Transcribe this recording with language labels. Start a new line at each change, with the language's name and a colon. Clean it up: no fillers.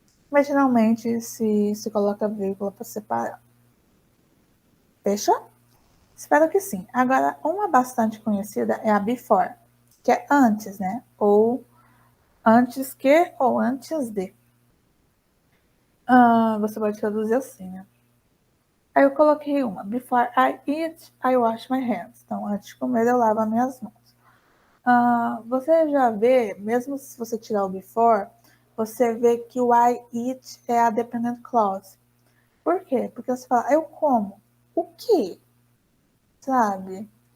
Portuguese: Mas geralmente se coloca vírgula para separar. Fechou? Espero que sim. Agora, uma bastante conhecida é a before, que é antes, né? Ou antes que ou antes de. Você pode traduzir assim, né? Aí eu coloquei uma.
English: Before I eat, I wash my hands.
Portuguese: Então, antes de comer, eu lavo as minhas mãos. Você já vê, mesmo se você tirar o before, você vê que o I eat é a dependent clause. Por quê? Porque você fala, eu como. O quê? Sabe?